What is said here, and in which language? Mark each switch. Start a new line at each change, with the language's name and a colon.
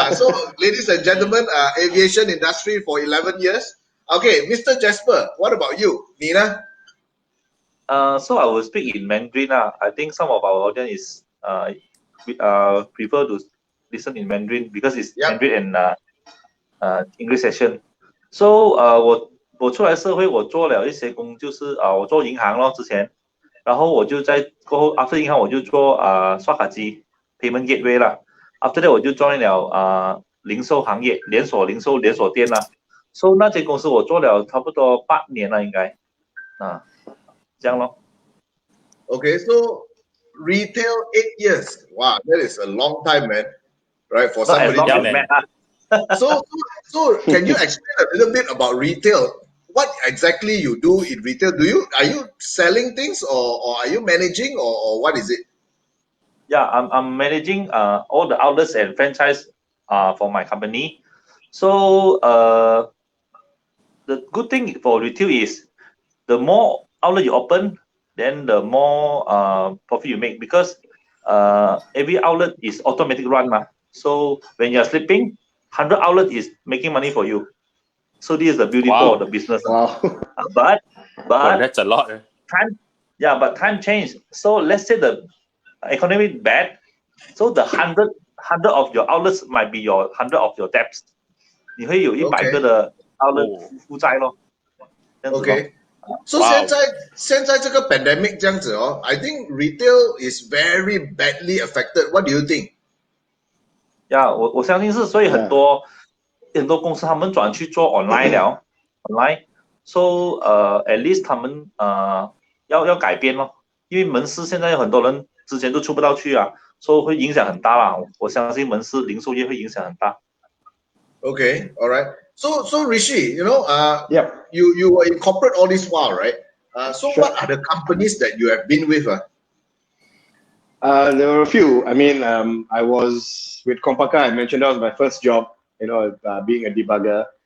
English: So ladies and gentlemen, aviation industry for 11 years. Okay, Mr. Jasper, what about you, Nina? So I will speak in Mandarin. I think some of our audience prefer to listen in Mandarin because it's Mandarin and English session.
Chinese: So 我出来社会，我做了一些工，就是我做银行咯之前，然后我就在过后
English: after
Chinese: 银行我就做刷卡机 payment gateway 啦。
English: After that
Chinese: 我就 join 了零售行业，连锁零售连锁店啦。 So 那间公司我做了差不多8年了，应该这样咯。
English: Okay, so retail 8 years. Wow, that is a long time, man. Right, for somebody. Not as long as man. So can you explain a little bit about retail? What exactly you do in retail? Are you selling things or are you managing or what is it? Yeah, I'm managing all the outlets and franchise for my company. So the good thing for retail is the more outlet you open, then the more profit you make, because every outlet is automatic run. So when you're sleeping, 100 outlet is making money for you. So this is the beauty of the business. Wow. But that's a lot. But time changed. So let's say the economy bad. So the 100 of your outlets might be your 100 of your debts.
Chinese: 你会有100个的 outlet 负债咯。
English: Okay. So
Chinese: 现在这个
English: pandemic
Chinese: 这样子哦
English: I think retail is very badly affected. What do you think?
Chinese: Yeah, 我相信是，所以很多公司他们转去做 online 了 ，online。 So at least 他们要改变咯，因为门市现在有很多人之前都出不到去啊，所以会影响很大啦。我相信门市零售业会影响很大。
English: Okay, all right. So Rishi, you know, Yep. you were in corporate all this while, right? So Sure. what are the companies that you have been with? There were a few. I mean, I was with Kompaka. I mentioned that was my first job, being a debugger.